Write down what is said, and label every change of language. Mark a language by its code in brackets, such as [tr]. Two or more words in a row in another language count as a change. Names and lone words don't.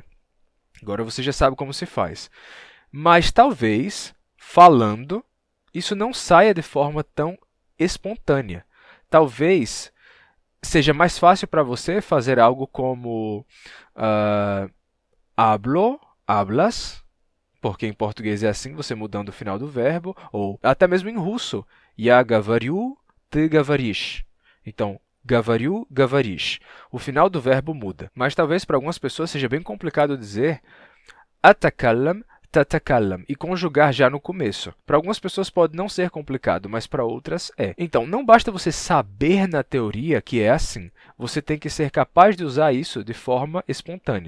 [pt] Agora você já sabe como se faz. Mas talvez, falando, isso não saia de forma tão espontânea. Talvez seja mais fácil para você fazer algo como [es] hablo, hablas, [pt] porque em português é assim, você mudando o final do verbo, ou até mesmo em russo, [ru] я говорю, ты говоришь. [pt] Então, [ru] говорю, говоришь. [pt] O final do verbo muda. Mas talvez para algumas pessoas seja bem complicado dizer [ar] أتكلم, تتكلم [pt] e conjugar já no começo. Para algumas pessoas pode não ser complicado, mas para outras é. Então, não basta você saber na teoria que é assim. Você tem que ser capaz de usar isso de forma espontânea.